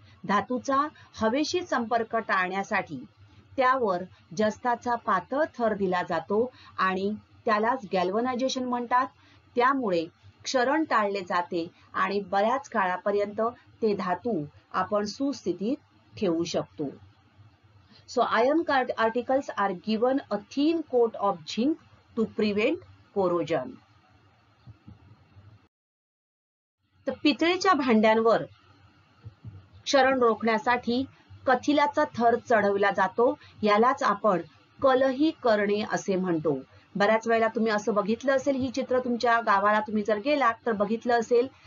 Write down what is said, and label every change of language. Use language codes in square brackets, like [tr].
[mr] धातूचा हवेशी संपर्क टाळण्यासाठी त्यावर जस्ताचा पातळ थर दिला जातो आणि त्यालाच गॅल्वनायझेशन म्हणतात. त्यामुळे क्षरण टाळले जाते आणि बऱ्याच काळापर्यंत ते धातू आपण सुस्थितीत ठेवू शकतो. [en] So iron articles are given a thin coat of zinc to prevent corrosion. [mr] तर पितळेच्या भांड्यांवर क्षरण रोखण्यासाठी कथिलाचा थर चढवला जातो, यालाच आपण कलही करणे असे म्हणतो. बऱ्याच वेळेला तुम्ही असं बघितलं असेल, ही चित्र तुमच्या गावाला तुम्ही जर गेलात तर बघितलं असेल.